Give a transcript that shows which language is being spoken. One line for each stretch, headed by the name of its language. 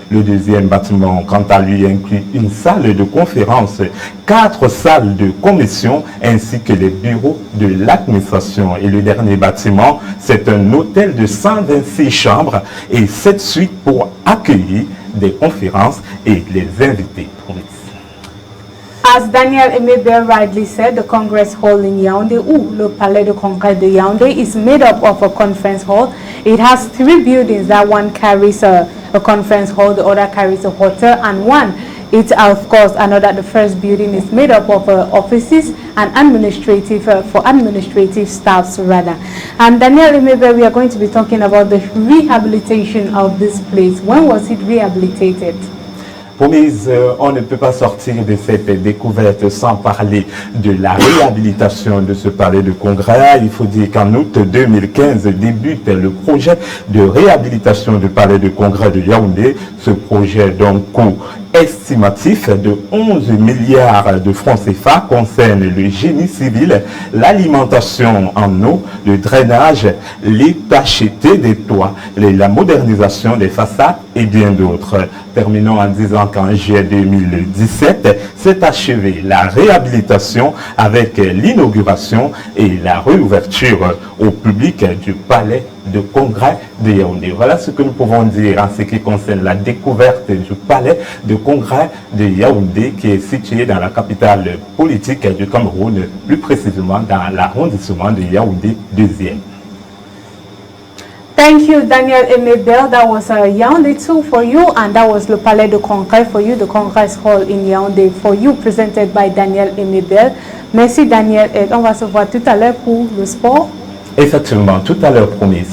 French: Le deuxième bâtiment, quant à lui, inclut une salle de conférence, 4 salles de commission ainsi que les bureaux de l'administration. Et le dernier bâtiment, c'est un hôtel de 126 chambres et 7 suites pour accueillir des conférences et les invités.
English: As Daniel Emebel rightly said, the Congress Hall in Yaoundé, le Palais de Congrès de Yaoundé, is made up of a conference hall. It has 3 buildings. That one carries a conference hall, the other carries a hotel, and one, it's of course another. The first building is made up of offices and for administrative staffs rather. And Daniel Emebel, we are going to be talking about the rehabilitation of this place. When was it rehabilitated?
French: Promise, on ne peut pas sortir de cette découverte sans parler de la réhabilitation de ce palais de congrès. Il faut dire qu'en août 2015 débute le projet de réhabilitation du palais de congrès de Yaoundé. Ce projet d'un coût estimatif de 11 milliards de francs CFA concerne le génie civil, l'alimentation en eau, le drainage, l'étanchéité des toits, la modernisation des façades et bien d'autres. Terminons en disant qu'en juillet 2017 s'est achevée la réhabilitation avec l'inauguration et la réouverture au public du palais de congrès de Yaoundé. Voilà ce que nous pouvons dire en ce qui concerne la découverte du palais de congrès de Yaoundé qui est situé dans la capitale politique du Cameroun, plus précisément dans l'arrondissement de Yaoundé 2e.
English: Thank you, Daniel Emebel. That was Yaoundé 2 for you, and that was le Palais de Congrès for you, the Congress Hall in Yaoundé for you, presented by Daniel Emebel.
French: Merci, Daniel. Et on va se voir tout à l'heure pour le sport. Effectivement, tout à l'heure, promise.